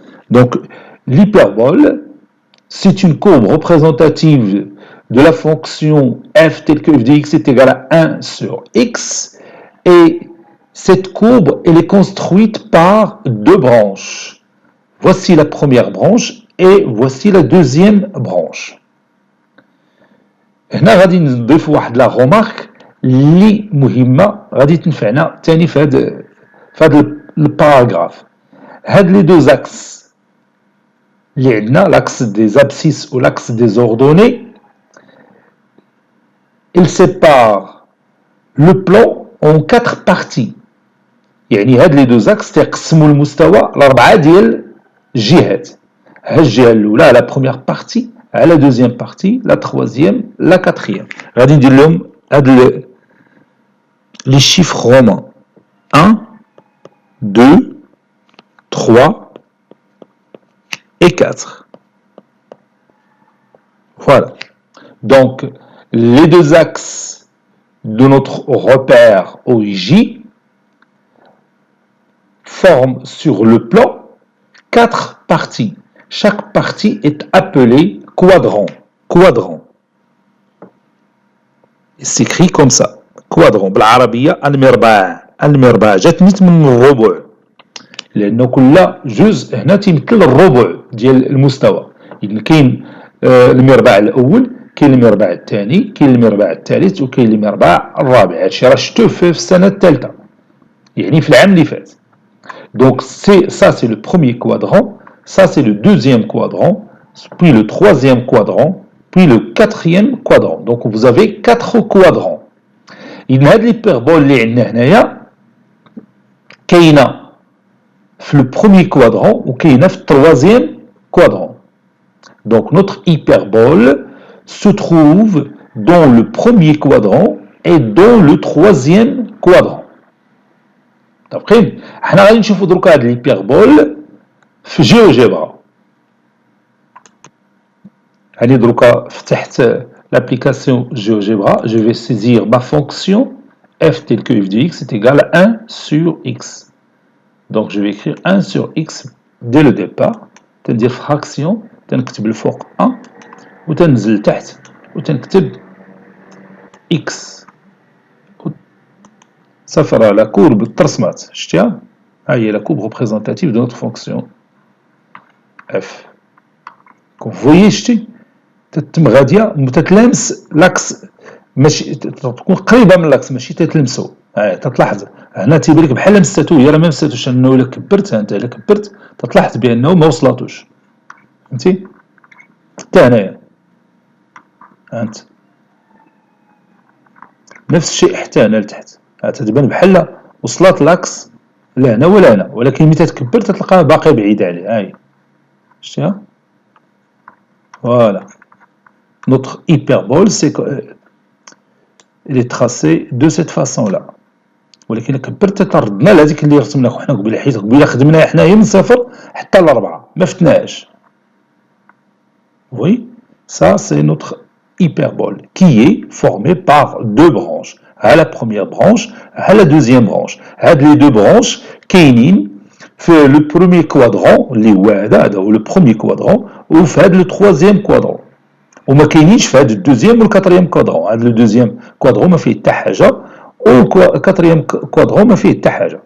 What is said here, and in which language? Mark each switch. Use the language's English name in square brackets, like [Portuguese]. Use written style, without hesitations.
[French] Donc, l'hyperbole, c'est une courbe représentative de la fonction f telle que f de x est égal à 1 sur x. Et cette courbe, elle est construite par deux branches. Voici la première branche et voici la deuxième branche. [Arabic] هنا غادي نضيف واحد لا رومارك اللي مهمه غادي تنفعنا ثاني في هذا الباراغراف. هاد لي دو زاكس اللي عندنا [French] l'axe des abscisses ou l'axe des ordonnées, il sépare le plan en 4 parties. [Arabic] يعني هاد لي دو زاكس تيقسموا المستوى لاربعه ديال الجهات. ها الجهه الاولى [French] la première partie, la deuxième partie, la troisième, la quatrième. [Arabic] غادي ندير لهم هاد [French] les chiffres romains 1 2 3 et 4. Voilà. Donc, les deux axes de notre repère OIJ forment sur le plan 4 parties. Chaque partie est appelée quadrant. Quadrant. Il s'écrit comme ça. quadrant. [Arabic] بالعربية المربع جات من الربع. لأنه كل جزء هنا تيمثل الربع ديال المستوى. إذن كاين المربع الأول، كاين المربع الثاني، كاين المربع الثالث وكاين المربع الرابع. هادشي راه شفتوه في السنة الثالثة. يعني في العام اللي فات. [French] Donc ça c'est le premier quadrant, ça c'est le deuxième quadrant, puis le troisième quadrant, puis le quatrième quadrant. Donc vous avez 4 quadrants. [Arabic] إذن هاد l'hyperbole اللي عندنا هنايا كاينة في le premier quadrant ou كاينة في troisième quadrant. [French] Donc notre hyperbole se trouve dans le premier quadrant et dans le troisième quadrant. [Arabic] دابخين حنا غادي نشوفوا دروك هاد الهيبربول في جيوجيبرا. هاني دروكا فتحت [French] l'application GeoGebra, je vais saisir ma fonction f telle que f de x est égal à 1 sur x. Donc je vais écrire 1 sur x dès le départ, c'est-à-dire fraction, [Arabic] تنكتب الفوق 1 وتنزل لتحت وتنكتب x. [French] Ça fera la courbe [Arabic] ترسمات شتيها ها هي [French] la courbe représentative de notre fonction f. Comme vous voyez [Arabic] شتي تتم غاديه تتلامس لاكس ماشي تكون قريبه من لاكس ماشي تتلمسو. تتلاحظ هنا تيبان لك بحال لمستاتو هي راه ما مستاتوش انه الا كبرت انت الا كبرت تتلاحظ بانه ما وصلاتوش فهمتي حتى هنايا انت نفس الشيء حتى هنا لتحت تتبان بحال وصلات لاكس لا هنا ولا هنا ولكن ملي تتكبر تلقاها باقي بعيده عليه. هاي شتيها فوالا. [French] Notre hyperbole, elle est tracée de cette façon-là. [Arabic] ولكن كبرت تردنا لهذيك اللي رسمناها حنا قبيله حيت قبيله خدمناها حنايا من 0 حتى ل 4 ما فتناهاش. [French] Oui, ça c'est notre hyperbole qui est formée par deux branches. À la première branche, à la deuxième branche. هاد les deux branches [Arabic] كاينين في [French] le premier quadrant [Arabic] اللي هو هذا هو [French] le premier quadrant وفي هاد le troisième quadrant. [Arabic] وما كاينينش في هاد الدوزيام والكاتريام كوادرون. هاد الدوزيام كوادرون ما فيه حتى حاجه والكاتريام كوادرون ما فيه حتى حاجه.